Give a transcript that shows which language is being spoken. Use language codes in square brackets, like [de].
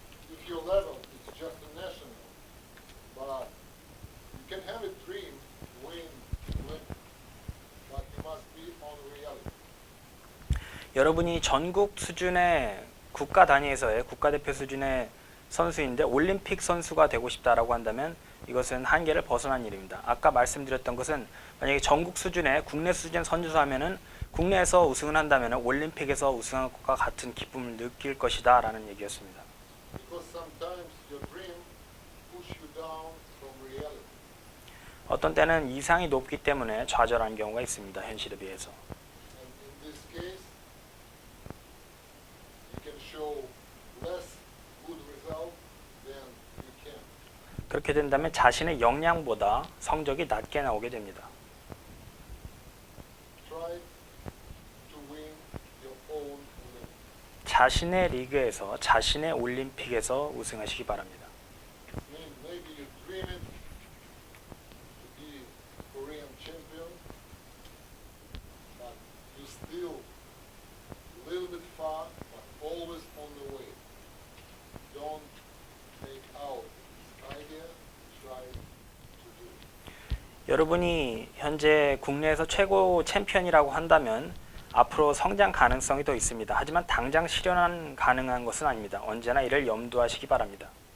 [en] If your level is just a national, but you can have a dream, win, but you must be on reality. [ko] 여러분이 전국 수준의 국가 단위에서의 국가대표 수준의 선수인데 올림픽 선수가 되고 싶다라고 한다면 이것은 한계를 벗어난 일입니다. 아까 말씀드렸던 것은 만약에 전국 수준의 국내 수준 선수 하면은 국내에서 우승을 한다면 올림픽에서 우승한 것과 같은 기쁨을 느낄 것이다 라는 얘기였습니다. [en] Because sometimes your dream push you down from reality. [ko] 어떤 때는 이상이 높기 때문에 좌절하는 경우가 있습니다. 현실에 비해서. [en] And in this case, you can show less good result than you can. [ko] 그렇게 된다면 자신의 역량보다 성적이 낮게 나오게 됩니다. [en] Try to win your own Olympic. [ko] 자신의 리그에서 자신의 올림픽에서 우승하시기 바랍니다. [en] Maybe you dream it to be Korean champion, but you still a little bit far, but always on the way. Don't take out this idea, try to do it. [ko] 여러분이 현재 국내에서 최고 챔피언이라고 한다면 앞으로 성장 가능성이 더 있습니다. 하지만 당장 실현 가능한 것은 아닙니다. 언제나 이를 염두하시기 바랍니다.